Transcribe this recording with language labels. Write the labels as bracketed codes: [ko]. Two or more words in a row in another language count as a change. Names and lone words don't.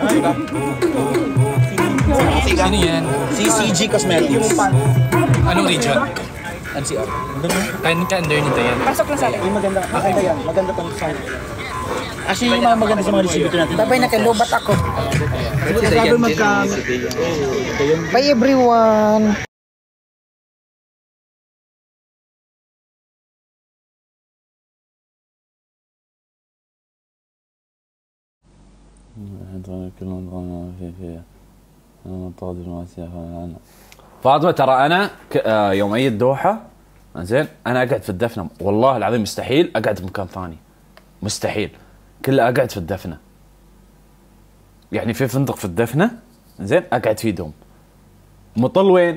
[tl] Sino yan? CCG Cosmetics. Anong region? NCR. Under nito yan. Pasok lang sa akin. Maganda. Okay yan. Maganda tong sign. Actually, yung mga maganda sa mga distributor natin. Sabay nakilubat ako. Sabi magka... [en] Bye everyone! [ar] فاطمة ترى أنا يوم أجي الدوحة زين أنا أقعد في الدفنة والله العظيم مستحيل أقعد في مكان ثاني مستحيل كله أقعد في الدفنة يعني في فندق في الدفنة زين أقعد فيه دوم مطل وين؟